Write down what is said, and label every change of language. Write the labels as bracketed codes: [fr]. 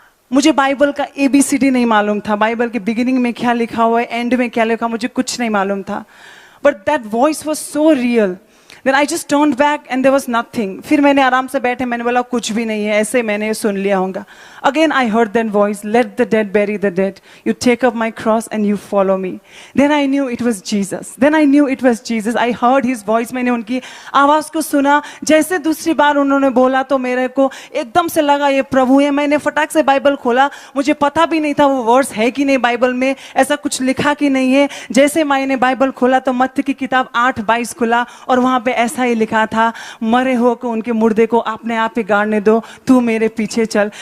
[hi] मुझे बाइबल का ABCD नहीं मालूम था, बाइबल के बिगिनिंग में क्या लिखा हुआ है, एंड में क्या लिखा, मुझे कुछ नहीं मालूम था। [en] But that voice was so real. Then I just turned back and there was nothing. [hi] फिर मैंने आराम से बैठे, मैंने बोला कुछ भी नहीं है, ऐसे मैंने सुन लिया होगा। [en] Again I heard that voice, let the dead bury the dead. You take up my cross and you follow me. Then I knew it was Jesus. I heard his voice. [hi] मैंने उनकी आवाज़ को सुना। जैसे दूसरी बार उन्होंने बोला तो मेरे को एकदम से लगा ये प्रभु है। मैंने फटाक से बाइबल खोला, मुझे पता भी नहीं था वो वर्ड्स है कि नहीं, बाइबल में ऐसा कुछ लिखा कि नहीं है। जैसे मैंने बाइबल खोला तो मत्ती की किताब 8:22 खुला और वहाँ पे ऐसा ही लिखा था, मरे हो को उनके मुर्दे को अपने आप ही गाड़ने दो, तू मेरे पीछे चल।